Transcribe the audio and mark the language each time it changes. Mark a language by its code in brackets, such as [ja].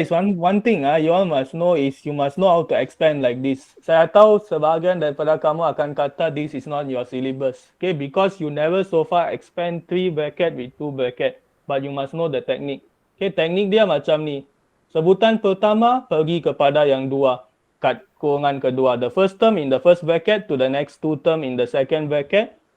[en] guys, one thing you all must know is you must know how to expand like this. [ms] Saya tahu sebahagian daripada kamu akan kata [en] this is not your syllabus. Okay, because you never so far expand 3 bracket with 2 bracket. But you must know the technique. [ms] Okay, teknik dia macam ni. Sebutan pertama pergi kepada yang dua. Kat kurungan kedua. [en] The first term in the first bracket to the next 2 term in the second bracket.